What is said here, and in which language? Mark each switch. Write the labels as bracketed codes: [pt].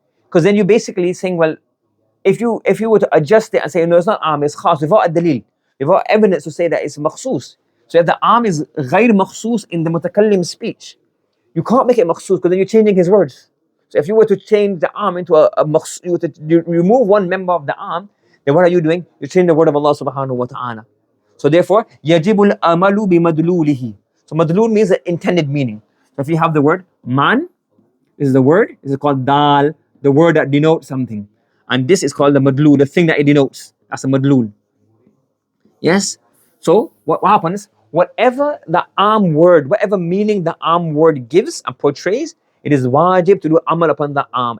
[en] Because then you're basically saying, well, if you were to adjust it and say, no, it's not am, it's khas, without a dalil, without evidence to say that it's makhsus. So if the am is ghayr makhsus in the mutakallim speech, you can't make it makhsus because then you're changing his words. So if you were to change the am into a makhsus, you remove one member of the am, then what are you doing? You're changing the word of Allah subhanahu wa ta'ala. So therefore, [ar] يَجِبُ الْأَمَلُ بِمَدْلُولِهِ. [en] So madlul means the intended meaning. So if you have the word man, this is the word, this is called dal, the word that denotes something. And this is called the madlul, the thing that it denotes. That's a madlul. Yes? So what happens? Whatever the am word, whatever meaning the am word gives and portrays, it is wajib to do amal upon the am.